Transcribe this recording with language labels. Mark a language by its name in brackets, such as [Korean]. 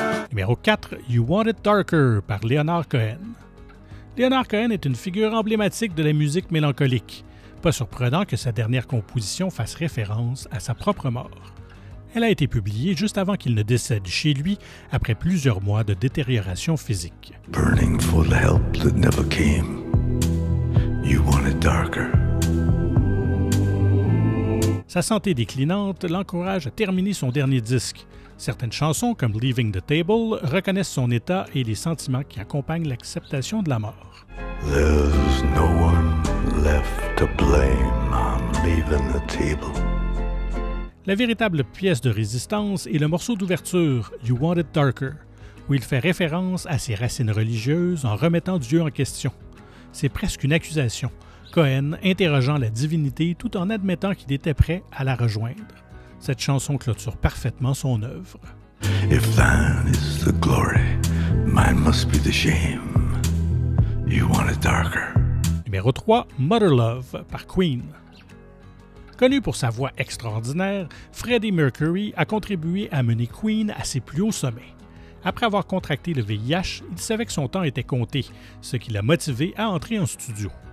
[French] Numéro 4, You Want It Darker par Leonard Cohen. Leonard Cohen est une figure emblématique de la musique mélancolique. Pas surprenant que sa dernière composition fasse référence à sa propre mort. Elle a été publiée juste avant qu'il ne décède chez lui après plusieurs mois de détérioration physique. [English] Burning for the help that never came. You want it darker. [French] Sa santé déclinante l'encourage à terminer son dernier disque. Certaines chansons, comme Leaving the Table, reconnaissent son état et les sentiments qui accompagnent l'acceptation de la mort. [English] There's no one left to blame. I'm leaving the table. [French] La véritable pièce de résistance est le morceau d'ouverture, You Want It Darker, où il fait référence à ses racines religieuses en remettant Dieu en question. C'est presque une accusation, Cohen interrogeant la divinité tout en admettant qu'il était prêt à la rejoindre. Cette chanson clôture parfaitement son œuvre. [English] If thine is the glory, mine must be the shame. You want it darker. [French] Numéro 3, Mother Love par Queen. Connu pour sa voix extraordinaire, Freddie Mercury a contribué à mener Queen à ses plus hauts sommets. Après avoir contracté le VIH, il savait que son temps était compté, ce qui l'a motivé à entrer en studio.